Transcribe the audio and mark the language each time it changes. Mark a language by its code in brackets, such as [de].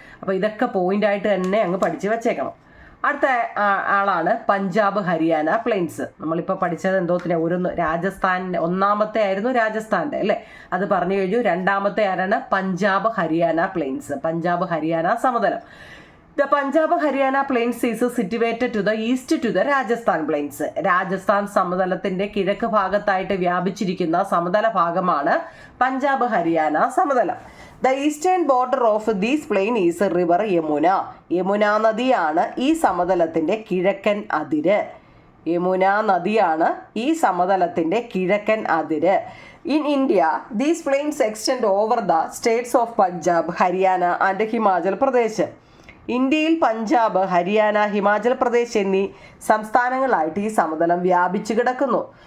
[ml] അപ്പോൾ ഇതൊക്കെ പോയിന്റായിട്ട് തന്നെ അങ്ങ് പഠിച്ചു വെച്ചേക്കണം. അടുത്ത ആളാണ് പഞ്ചാബ് ഹരിയാന പ്ലെയിൻസ്. നമ്മളിപ്പോൾ പഠിച്ചത് എന്തോത്തിനെ രാജസ്ഥാൻ ഒന്നാമത്തെ ആയിരുന്നു രാജസ്ഥാൻ്റെ അല്ലേ, അത് പറഞ്ഞു കഴിഞ്ഞു. രണ്ടാമത്തെ ആരാണ്? Punjab Haryana planes, Punjab Haryana സമതലം. [en] The Punjab Haryana Plains is situated to the east to the Rajasthan Plains. [ml] Rajasthan സമതലത്തിന്റെ കിഴക്ക് ഭാഗത്തായിട്ട് വ്യാപിച്ചിരിക്കുന്ന സമതല ഭാഗമാണ് Punjab Haryana സമതലം. [en] The eastern border of this plain is river Yamuna. [ml] Yamuna നദിയാണ് ഈ സമതലത്തിന്റെ കിഴക്കൻ അതിര്. യമുന നദിയാണ് ഈ സമതലത്തിന്റെ കിഴക്കൻ അതിര്. [en] In India, these plains extend over the states of Punjab, Haryana and Himachal Pradesh. [ml] ഇന്ത്യയിൽ പഞ്ചാബ്, ഹരിയാന, ഹിമാചൽ പ്രദേശ് എന്നീ സംസ്ഥാനങ്ങളായിട്ട് ഈ സമതലം വ്യാപിച്ചു കിടക്കുന്നു.